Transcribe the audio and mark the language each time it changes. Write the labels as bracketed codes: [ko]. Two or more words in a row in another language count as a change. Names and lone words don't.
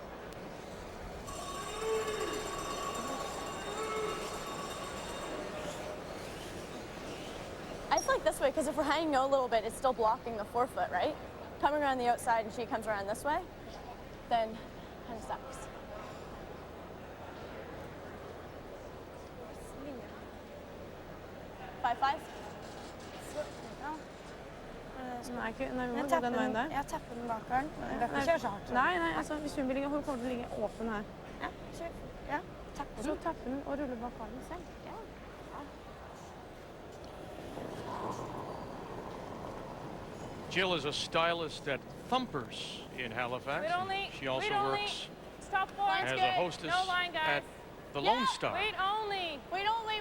[en] I just like this way because if we're hanging out a little bit, it's still blocking the forefoot, right? Coming around the outside and she comes around this way, then kind of sucks. Five. [no] Nei, vi må gå den veien der. Jeg tapper den bakeren. Nei, altså, hvis hun vil ligge, hun kommer til å ligge åpen her. Ja, Og så tapper den og ruller bak armen selv. [en] Jill is a stylist at Thumpers in Halifax. She also works Stop forward. as a hostess No line, guys. at the Lone Star. Wait only.